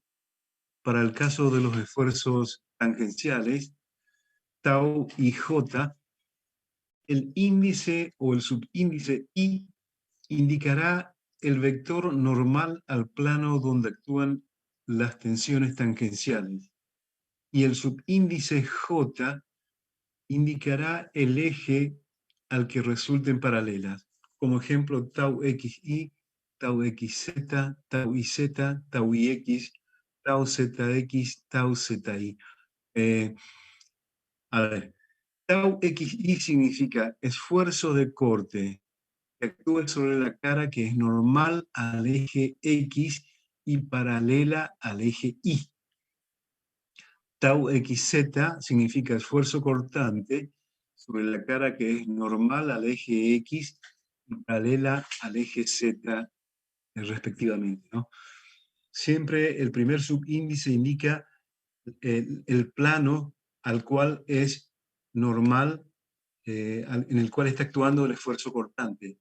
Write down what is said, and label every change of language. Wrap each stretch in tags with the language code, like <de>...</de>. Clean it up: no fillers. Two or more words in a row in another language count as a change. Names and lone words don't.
<es>Para el caso de los esfuerzos tangenciales, tau y j, el índice o el subíndice i indicará el vector normal al plano donde actúan las tensiones tangenciales. Y el subíndice j indicará el eje al que resulten paralelas. Como ejemplo, tau xi, tau xz, tau iz, tau ix, tau zx, tau zi. A ver, tau xi significa esfuerzo de corte que actúa sobre la cara que es normal al eje X y paralela al eje Y. Tau xz significa esfuerzo cortante sobre la cara que es normal al eje X y paralela al eje Z, respectivamente, ¿no? Siempre el primer subíndice indica el plano al cual es normal, en el cual está actuando el esfuerzo cortante.</es>